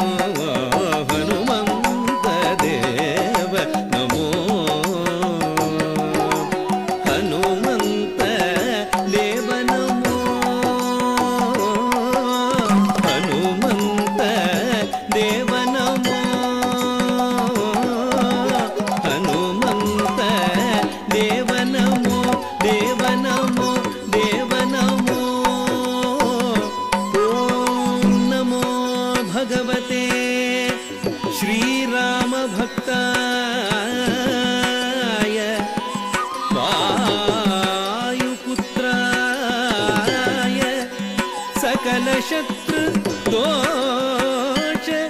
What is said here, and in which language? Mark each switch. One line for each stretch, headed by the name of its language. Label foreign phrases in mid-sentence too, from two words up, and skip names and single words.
Sanskrit: ಹನುಮಂತ ದೇವ ನಮೋ ಹನುಮಂತ ದೇವ ನಮೋ ಹನುಮಂತ ದೇವ ನಮೋ ಹನುಮಂತ ದೇವ ನಮೋ ದೇವ ನಮೋ ದೇವ ನಮೋ ಓಂ ನಮೋ ಭಗವತೆ ಶ್ರೀರಾಮ ಭಕ್ತಾಯ ವಾಯುಪುತ್ರಾಯ ಸಕಲ ಶತ್ರು ದೋಷ